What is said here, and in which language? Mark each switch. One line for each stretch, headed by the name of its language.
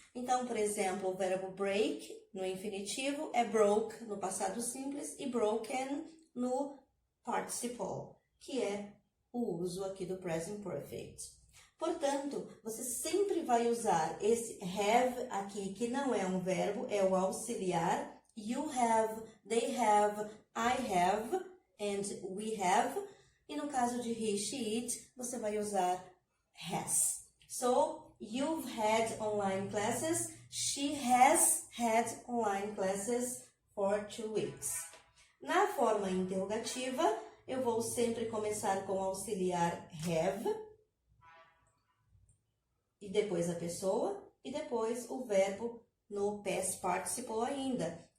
Portuguese: Então, por exemplo, o verbo break no infinitivo é broke no passado simples e broken no participle, que é o uso aqui do present perfect. Portanto, você sempre vai usar esse have aqui, que não é um verbo, é o auxiliar.
English: You have, they have, I have, and we have.
Portuguese: E no caso de he, she, it, você vai usar has.
English: So, you've had online classes. She has had online classes for 2 weeks.
Portuguese: Na forma interrogativa, eu vou sempre começar com o auxiliar have, e depois a pessoa, e depois o verbo no past participle ainda.